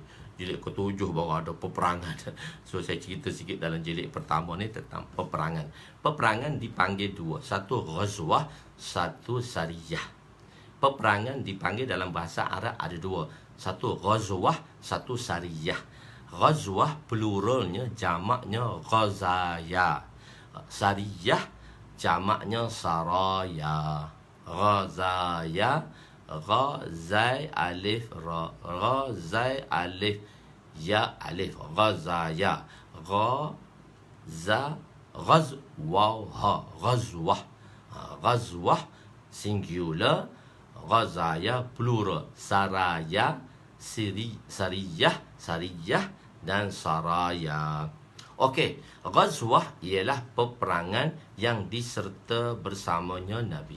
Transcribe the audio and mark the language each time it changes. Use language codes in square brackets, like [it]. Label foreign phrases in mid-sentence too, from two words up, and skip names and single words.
[ms] Jilid ke-7 baru ada peperangan. So saya cerita sikit dalam jilid pertama ni tentang peperangan. Peperangan dipanggil dua, satu ghazwah, satu sariyah. Peperangan dipanggil dalam bahasa Arab ada dua, satu ghazwah, satu sariyah. Ghazwah pluralnya, jamaknya ghazaya. Sariyah jamaknya saraya. Ghazaya, ghazai alif ra, ghazai alif ya alif, ghazaya. Ghazwah, ghazwah. Ghazwah singular, ghazaya plural. Saraya, sariyah dan saraya. Okey, ghazwah ialah peperangan yang diserta bersamanya Nabi.